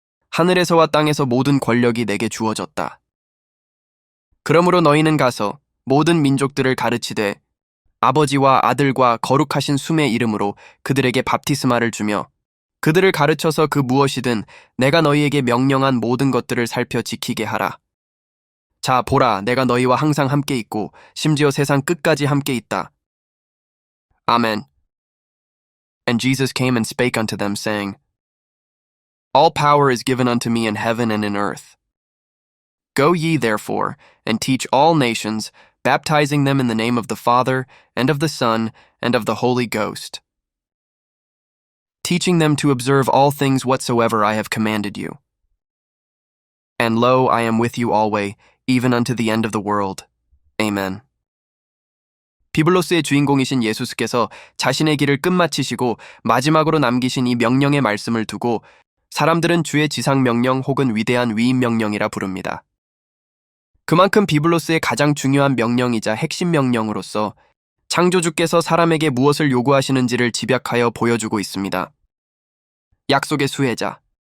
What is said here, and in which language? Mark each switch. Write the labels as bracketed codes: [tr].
[ko] 하늘에서와 땅에서 모든 권력이 내게 주어졌다. 그러므로 너희는 가서 모든 민족들을 가르치되 아버지와 아들과 거룩하신 숨의 이름으로 그들에게 밥티스마를 주며 그들을 가르쳐서 그 무엇이든 내가 너희에게 명령한 모든 것들을 살펴 지키게 하라. 자, 보라, 내가 너희와 항상 함께 있고 심지어 세상 끝까지 함께 있다. 아멘. [en] And Jesus came and spake unto them, saying, All power is given unto me in heaven and in earth. Go ye therefore, and teach all nations, baptizing them in the name of the Father, and of the Son, and of the Holy Ghost, teaching them to observe all things whatsoever I have commanded you. And lo, I am with you always, even unto the end of the world. Amen. [ko] 비블로스의 주인공이신 예수스께서 자신의 길을 끝마치시고 마지막으로 남기신 이 명령의 말씀을 두고 사람들은 주의 지상명령 혹은 위대한 위임명령이라 부릅니다. 그만큼 비블로스의 가장 중요한 명령이자 핵심 명령으로서 창조주께서 사람에게 무엇을 요구하시는지를 집약하여 보여주고 있습니다. 약속의 수혜자.